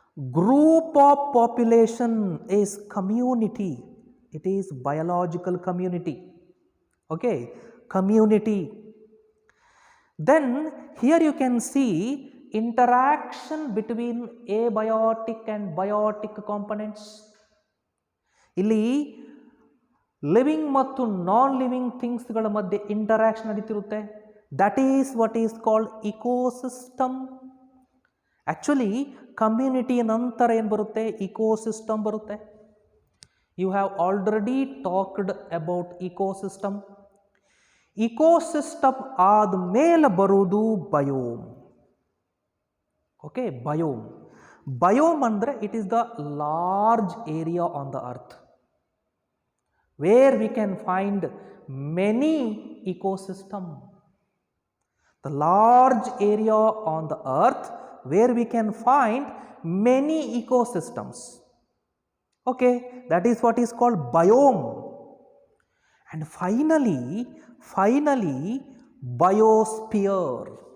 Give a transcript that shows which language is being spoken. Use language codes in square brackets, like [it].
[en] Group of population is community. It is biological community. Okay, community. Then here you can see interaction between abiotic and biotic components. [kn] ಇಲ್ಲಿ living ಮತ್ತು non living ಥಿಂಗ್ಸ್ಗಳ ಮಧ್ಯೆ interaction ನಡೀತಿರುತ್ತೆ. [en] That is what is called ecosystem. [kn] Actually community ನಂತರ ಏನು ಬರುತ್ತೆ? Ecosystem ಬರುತ್ತೆ. [en] You have already talked about ecosystem. [kn] Ecosystem ಆದಮೇಲೆ ಬರುವುದು biome. Okay, biome. Biome ಅಂದರೆ [en] It is the large area on the earth where we can find many ecosystem. The large area on the earth where we can find many ecosystems. Okay, that is what is called biome. And finally biosphere.